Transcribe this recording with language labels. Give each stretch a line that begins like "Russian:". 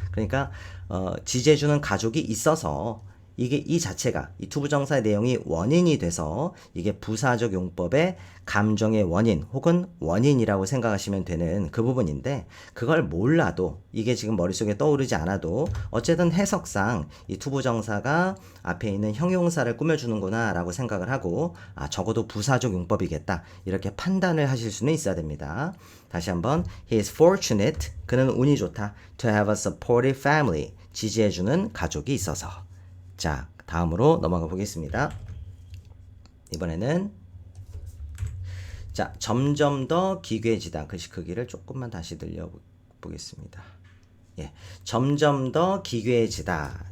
Korean: 그러니까 지지해주는 가족이 있어서 이게 이 자체가 이 투부정사의 내용이 원인이 돼서 이게 부사적 용법의 감정의 원인 혹은 원인이라고 생각하시면 되는 그 부분인데 그걸 몰라도 이게 지금 머릿속에 떠오르지 않아도 어쨌든 해석상 이 투부정사가 앞에 있는 형용사를 꾸며주는구나 라고 생각을 하고 적어도 부사적 용법이겠다 이렇게 판단을 하실 수는 있어야 됩니다. 다시 한번
English: He is fortunate.
Korean: 그는 운이 좋다.
English: To have a supportive family.
Korean: 지지해주는 가족이 있어서. 자, 다음으로 넘어가 보겠습니다. 이번에는 자, 점점 더 기괴해지다. 글씨 크기를 조금만 다시 늘려보겠습니다. 예, 점점 더 기괴해지다.